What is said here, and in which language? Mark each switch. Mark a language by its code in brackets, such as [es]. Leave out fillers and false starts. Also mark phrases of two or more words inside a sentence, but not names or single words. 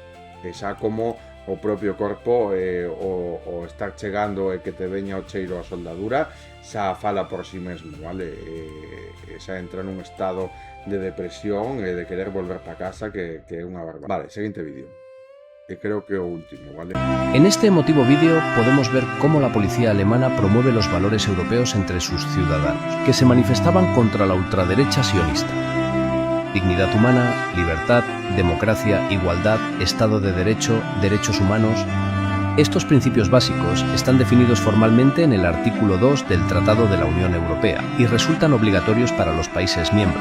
[gl] E xa como o propio corpo o estar chegando e que te veña o cheiro a soldadura xa fala por si mesmo, vale? Xa entra nun estado de depresión e de querer volver para casa que é unha barbaridade. Vale, seguinte vídeo. Creo que o último, ¿vale? [es] En este emotivo vídeo podemos ver cómo la policía alemana promueve los valores europeos entre sus ciudadanos, que se manifestaban contra la ultraderecha sionista. Dignidad humana, libertad, democracia, igualdad, Estado de Derecho, derechos humanos. Estos principios básicos están definidos formalmente en el artículo 2 del Tratado de la Unión Europea y resultan obligatorios para los países miembros.